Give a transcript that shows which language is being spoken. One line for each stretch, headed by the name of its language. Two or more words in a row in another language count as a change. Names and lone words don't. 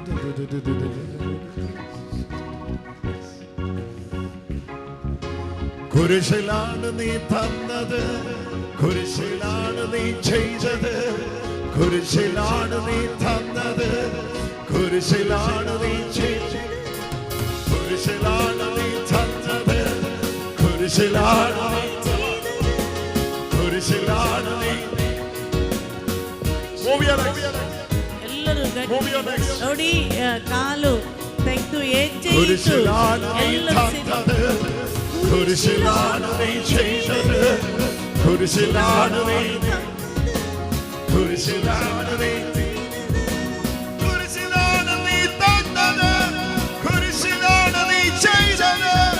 Malayalam: കുരിശിലാണ് നീ തന്നത്, കുരിശിലാണ് നീ ചെയ്തത്, കുരിശിലാണ് നീ തന്നത്, കുരിശിലാണ് നീ ചെയ്തത്, കുരിശിലാണ് നീ തന്നത്, കുരിശിലാണ് നീ ചെയ്തത്, കുരിശിലാണ് നീ.
Kannada: ಎಲ್ಲರೂ ನೋಡಿ ಕಾಲು ತೆಗೆದು ಹೆಜ್ಜೆ ಇಟ್ಟು
Malayalam: കുരിശിലാണ് നീ
Kannada: ಎಲ್ಲರೂ
Malayalam: തന്നത്, കുരിശിലാണ് നീ ചെയ്തത്, കുരിശിലാണ് നീ, കുരിശിലാണ് നീ, കുരിശിലാണ് നീ തന്നത്, കുരിശിലാണ് നീ ചെയ്തത്,